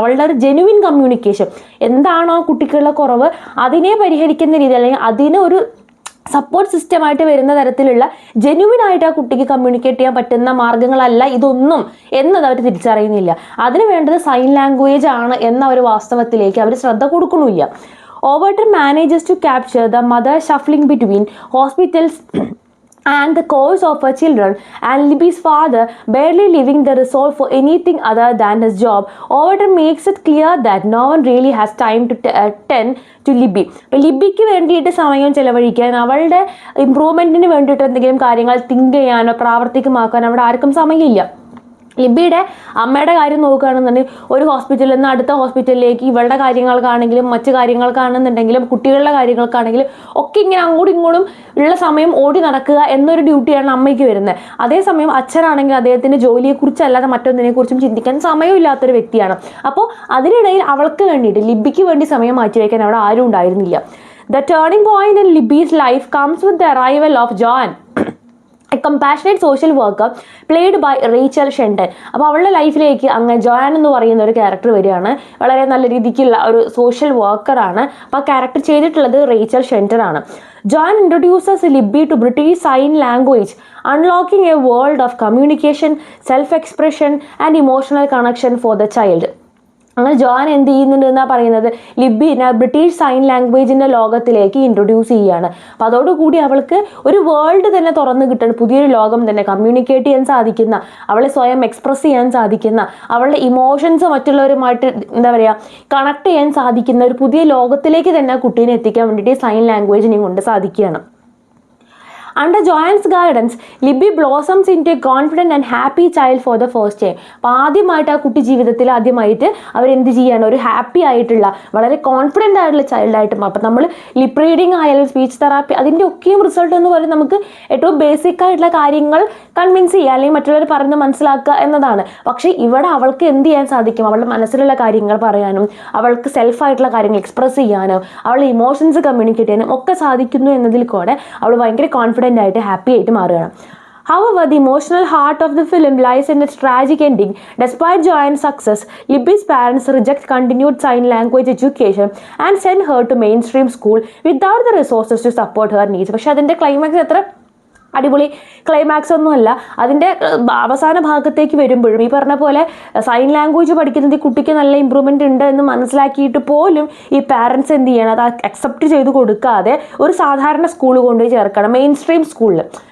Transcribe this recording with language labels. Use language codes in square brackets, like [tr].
[ml] അവളുടെ ഒരു genuine communication എന്താണോ കുട്ടികളുടെ കുറവ് അതിനെ പരിഹരിക്കുന്ന രീതി, അല്ലെങ്കിൽ അതിനൊരു സപ്പോർട്ട് സിസ്റ്റമായിട്ട് വരുന്ന തരത്തിലുള്ള ജെനുവിൻ ആയിട്ട് ആ കുട്ടിക്ക് കമ്മ്യൂണിക്കേറ്റ് ചെയ്യാൻ പറ്റുന്ന മാർഗ്ഗങ്ങളല്ല ഇതൊന്നും എന്നത് അവർ തിരിച്ചറിയുന്നില്ല. അതിന് വേണ്ടത് സൈൻ ലാംഗ്വേജ് ആണ് എന്ന ഒരു വാസ്തവത്തിലേക്ക് അവർ ശ്രദ്ധ കൊടുക്കുന്നില്ല. [en] Overton manages to capture the mother shuffling between hospitals and the cause of her children, and Libby's father barely leaving the resort for anything other than his job. Overton makes it clear that no one really has time to tend to Libby. [ml] അപ്പോൾ ലിബിക്ക് വേണ്ടിയിട്ട് സമയം ചെലവഴിക്കാൻ, അവളുടെ ഇമ്പ്രൂവ്മെൻറ്റിന് വേണ്ടിയിട്ട് എന്തെങ്കിലും കാര്യങ്ങൾ think ചെയ്യാനോ പ്രാവർത്തികമാക്കാനോ അവിടെ ആർക്കും സമയമില്ല. ലിബിയുടെ അമ്മയുടെ കാര്യം നോക്കുകയാണെന്നുണ്ടെങ്കിൽ ഒരു ഹോസ്പിറ്റലിൽ നിന്ന് അടുത്ത ഹോസ്പിറ്റലിലേക്ക് ഇവളുടെ കാര്യങ്ങൾക്കാണെങ്കിലും മറ്റു കാര്യങ്ങൾക്കാണെന്നുണ്ടെങ്കിലും കുട്ടികളുടെ കാര്യങ്ങൾക്കാണെങ്കിലും ഒക്കെ ഇങ്ങനെ അങ്ങോട്ടും ഇങ്ങോട്ടും ഉള്ള സമയം ഓടി നടക്കുക എന്നൊരു ഡ്യൂട്ടിയാണ് അമ്മയ്ക്ക് വരുന്നത്. അതേസമയം അച്ഛനാണെങ്കിൽ അദ്ദേഹത്തിൻ്റെ ജോലിയെക്കുറിച്ചല്ലാതെ മറ്റൊന്നിനെക്കുറിച്ചും ചിന്തിക്കാൻ സമയമില്ലാത്തൊരു വ്യക്തിയാണ്. അപ്പോൾ അതിനിടയിൽ അവൾക്ക് വേണ്ടിയിട്ട് ലിബിക്ക് വേണ്ടി സമയം മാറ്റിവെക്കാൻ അവിടെ ആരും ഉണ്ടായിരുന്നില്ല. [en] The turning point in Libby's life comes with the arrival of John, a compassionate social worker played by Rachel Shenton. [ml] അപ്പോൾ അവളുടെ ലൈഫിലേക്ക് അങ്ങ് ജോയാൻ എന്ന് പറയുന്ന ഒരു ക്യാരക്ടർ വരികയാണ്. വളരെ നല്ല രീതിക്കുള്ള ഒരു സോഷ്യൽ വർക്കറാണ്. അപ്പോൾ ആ ക്യാരക്ടർ ചെയ്തിട്ടുള്ളത് റേച്ചൽ ഷെൻഡൻ ആണ്. [en] John introduces Libby to British sign language, unlocking a world of communication, self-expression and emotional connection for the child. [ml] അങ്ങനെ ജോൺ എന്ത് ചെയ്യുന്നുണ്ട് എന്നാണ് പറയുന്നത്, ലിബിനെ ബ്രിട്ടീഷ് സൈൻ ലാംഗ്വേജിൻ്റെ ലോകത്തിലേക്ക് ഇൻട്രൊഡ്യൂസ് ചെയ്യുകയാണ്. അപ്പോൾ അതോടുകൂടി അവൾക്ക് ഒരു വേൾഡ് തന്നെ തുറന്നു കിട്ടുന്ന പുതിയൊരു ലോകം തന്നെ, കമ്മ്യൂണിക്കേറ്റ് ചെയ്യാൻ സാധിക്കുന്ന, അവളെ സ്വയം എക്സ്പ്രസ് ചെയ്യാൻ സാധിക്കുന്ന, അവളുടെ ഇമോഷൻസ് മറ്റുള്ളവരുമായിട്ട് എന്താ പറയുക കണക്ട് ചെയ്യാൻ സാധിക്കുന്ന ഒരു പുതിയ ലോകത്തിലേക്ക് തന്നെ കുട്ടീനെ എത്തിക്കാൻ വേണ്ടിയിട്ട് സൈൻ ലാംഗ്വേജിനെയും കൊണ്ട് സാധിക്കുകയാണ്. [en] Under Joan's guidance, Libby blossoms into a confident and happy child for the first time. [ml] അപ്പോൾ ആദ്യമായിട്ട് ആ കുട്ടി ജീവിതത്തിൽ ആദ്യമായിട്ട് അവരെന്ത് ചെയ്യാണ്, ഒരു ഹാപ്പി ആയിട്ടുള്ള വളരെ കോൺഫിഡൻ്റ് ആയിട്ടുള്ള ചൈൽഡായിട്ട് മാറും. അപ്പം നമ്മൾ ലിപ് റീഡിങ് ആയാലും സ്പീച്ച് തെറാപ്പി അതിൻ്റെ ഒക്കെയും റിസൾട്ട് എന്ന് പറയുന്നത് നമുക്ക് ഏറ്റവും ബേസിക് ആയിട്ടുള്ള കാര്യങ്ങൾ കൺവിൻസ് ചെയ്യുക അല്ലെങ്കിൽ മറ്റുള്ളവർ പറഞ്ഞ് മനസ്സിലാക്കുക എന്നതാണ്. പക്ഷേ ഇവിടെ അവൾക്ക് എന്ത് ചെയ്യാൻ സാധിക്കും, അവളുടെ മനസ്സിലുള്ള കാര്യങ്ങൾ പറയാനും അവൾക്ക് സെൽഫായിട്ടുള്ള കാര്യങ്ങൾ എക്സ്പ്രസ് ചെയ്യാനും അവളുടെ ഇമോഷൻസ് കമ്മ്യൂണിക്കേറ്റ് ചെയ്യാനും ഒക്കെ സാധിക്കുന്നു എന്നതിൽ കൂടെ അവൾ ഭയങ്കര കോൺഫിഡൻ്റ് ആയിട്ട് ഹാപ്പി ആയിട്ട് മാറുകയാണ്. [en] However, the emotional heart of the film lies in its tragic ending. Despite Joan's success, Libby's parents reject continued sign language education and send her to mainstream school without the resources to support her needs. [ml] പക്ഷേ അതിൻ്റെ climax എത്ര അടിപൊളി climax ഒന്നുമല്ല. അതിൻ്റെ അവസാന ഭാഗത്തേക്ക് വരുമ്പോഴും ഈ പറഞ്ഞ പോലെ സൈൻ ലാംഗ്വേജ് പഠിക്കുന്നത് ഈ കുട്ടിക്ക് നല്ല ഇമ്പ്രൂവ്മെൻ്റ് ഉണ്ട് എന്ന് മനസ്സിലാക്കിയിട്ട് പോലും ഈ പാരൻസ് എന്ത് ചെയ്യണം, അത് അക്സെപ്റ്റ് ചെയ്ത് കൊടുക്കാതെ ഒരു സാധാരണ സ്കൂൾ കൊണ്ടുപോയി ചേർക്കണം, മെയിൻ സ്ട്രീം സ്കൂളിൽ.